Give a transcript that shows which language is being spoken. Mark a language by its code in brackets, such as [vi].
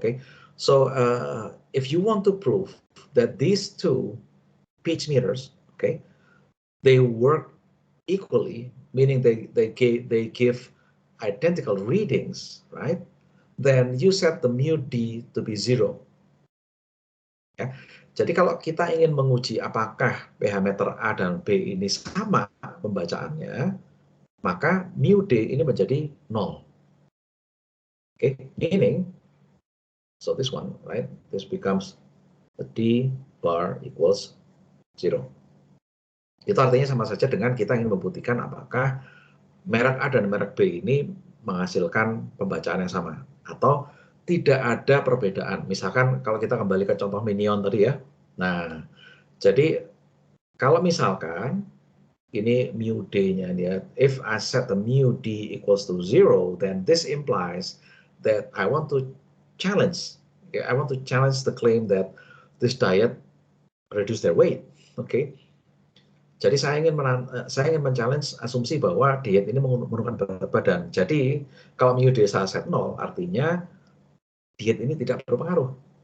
[en] Okay, so if you want to prove that these two pitch meters, okay, they work equally, meaning they give identical readings, right? Then you set the mu d to be 0. [id] Ya. Jadi kalau kita ingin menguji apakah pH meter A dan B ini sama pembacaannya, maka mu d ini menjadi 0. [en] Okay, meaning, so this one, right? This becomes a d bar equals 0. [id] Itu artinya sama saja dengan kita ingin membuktikan apakah merek A dan merek B ini menghasilkan pembacaan yang sama atau tidak ada perbedaan. Misalkan kalau kita kembali ke contoh minion tadi ya. Nah, jadi kalau misalkan ini mu d-nya ya, [en] if I set the mu d equals to 0, then this implies that I want to challenge the claim that this diet reduce their weight. Okay. [id] Jadi saya ingin men-challenge asumsi bahwa diet ini menurunkan berat badan. Jadi kalau mu d saya set 0, artinya diet ini tidak berpengaruh.